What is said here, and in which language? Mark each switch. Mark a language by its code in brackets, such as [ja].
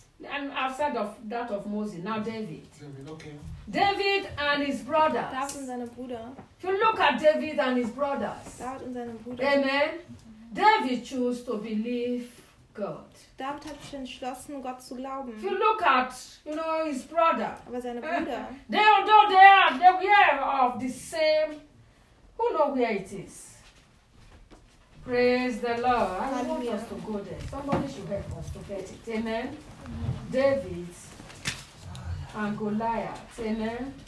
[en] and outside of that of Moses, now David. David, okay. David and his brothers. [de] David und seine Brüder. [en] If you look at David and his brothers. [de] David und seine Brüder. [en] Amen. Mm-hmm. David chose to believe God. [de] David hat sich entschlossen, Gott zu glauben. [en] If you look at, you know, his brother. [de] Aber seine Brüder. [en] They, although they are, they were of the same. Who know where it is? Praise the Lord. Hallelujah. I want us to go there. Somebody should help us to get it. Amen. David and Goliath. Amen.